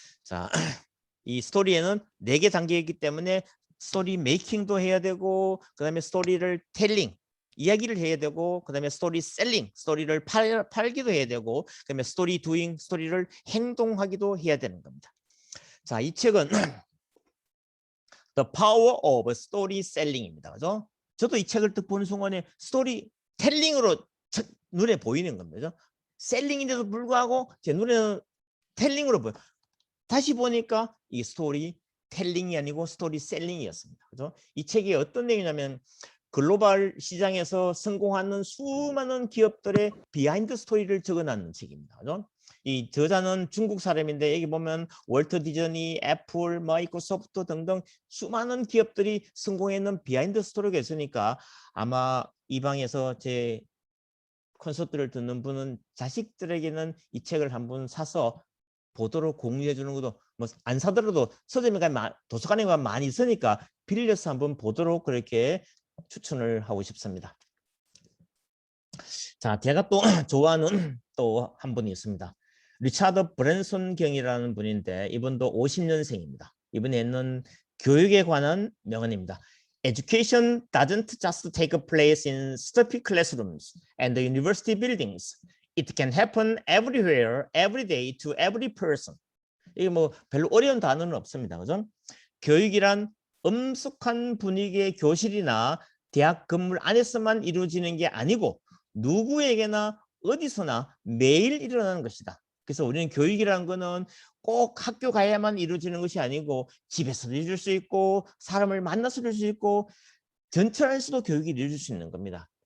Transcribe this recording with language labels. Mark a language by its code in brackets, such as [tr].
[ko] 자, 이 스토리에는 4개 단계이기 때문에 스토리 메이킹도 해야 되고, 그 다음에 스토리를 텔링, 이야기를 해야 되고, 그 다음에 스토리 셀링, 스토리를 팔기도 해야 되고, 그 다음에 스토리 두잉, 스토리를 행동하기도 해야 되는 겁니다. 자, 이 책은 The Power of Story Selling입니다. 그죠? 저도 이 책을 딱 보는 순간에 스토리 텔링으로 눈에 보이는 겁니다. 셀링인데도 불구하고 제 눈에는 텔링으로 보여요. 다시 보니까 이 스토리 텔링이 아니고 스토리 셀링이었습니다. 그죠? 이 책이 어떤 내용이냐면 글로벌 시장에서 성공하는 수많은 기업들의 비하인드 스토리를 적어놨는 책입니다. 그죠? 이 저자는 중국 사람인데 여기 보면 월트 디즈니, 애플, 마이크로소프트 등등 수많은 기업들이 성공했는 비하인드 스토리가 있으니까 아마 이 방에서 제 콘서트를 듣는 분은 자식들에게는 이 책을 한번 사서 보도록 공유해 주는 것도 뭐 안 사더라도 서점에 가면 도서관에 가면 많이 있으니까 빌려서 한번 보도록 그렇게 추천을 하고 싶습니다. 자, 제가 또 좋아하는 또 한 분이 있습니다. 리차드 브랜슨 경이라는 분인데 이분도 50년생입니다. 이분이 있는 교육에 관한 명언입니다. [en] Education doesn't just take place in stuffy classrooms and the university buildings. It can happen everywhere, every day, to every person. [ko] 이게 뭐 별로 어려운 단어는 없습니다. 그죠? 교육이란 엄숙한 분위기의 교실이나 대학 건물 안에서만 이루어지는 게 아니고 누구에게나 어디서나 매일 일어나는 것이다. 그래서 우리는 교육이라는 거는 꼭 학교 가야만 이루어지는 것이 아니고 집에서도 이룰 수 있고 사람을 만나서 이룰 수 있고 전철에서도 교육이 이루어질 수 있는 겁니다.